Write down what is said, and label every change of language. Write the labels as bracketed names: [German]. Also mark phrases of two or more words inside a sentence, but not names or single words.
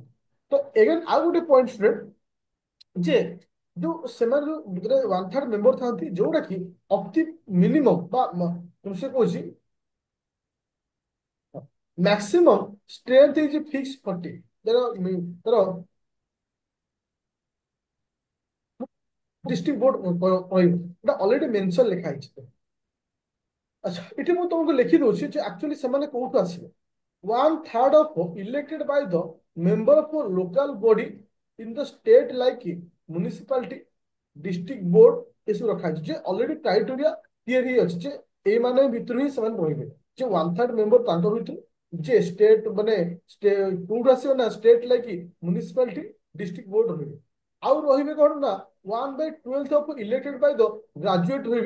[Odia] ତ ଏଗେନ୍ ଆଉ ଗୋଟେ [English] point student [Odia] ଯେ ଯୋଉ ସେମାନେ ଯୋଉ ଭିତରେ 1/3 ମେମ୍ବର ଥାନ୍ତି ଯୋଉଟା କି ଅତି ମିନିମମ୍ ବା ସେ କହୁଛି [English] maximum strength is fix 40. [Odia] ତାର [English] district board [Odia] କହିବ ଏଟା [English] already mention [Odia] ଲେଖା ହେଇଛି। ଆଚ୍ଛା ଏଠି ମୁଁ ତମକୁ ଲେଖି ଦଉଛି ଯେ ଆକ୍ଚୁଆଲି ସେମାନେ କୋଉଠୁ ଆସିବେ। [English] 1/3 of elected by the member of a local body in the state like municipality district board [Odia] ଏସବୁ ରଖା ହେଇଛି ଯେ [English] already criteria [Odia] ତିଆରି ହେଇଛି ଯେ ଏଇମାନେ ଭିତରୁ ହିଁ ସେମାନେ ରହିବେ ଯେ 1/3 ମେମ୍ବର ତାଙ୍କ ଭିତରୁ ଯେ ଷ୍ଟେଟ୍ ମାନେ କୋଉଠୁ ଆସିବ ନା ଷ୍ଟେଟ୍ ଲାଗି [English] municipality district board [Odia] ରହିବେ। ଆଉ ରହିବେ କଣ ନା [English] 1/12 of elected by the graduate [Odia] ରହିବେ।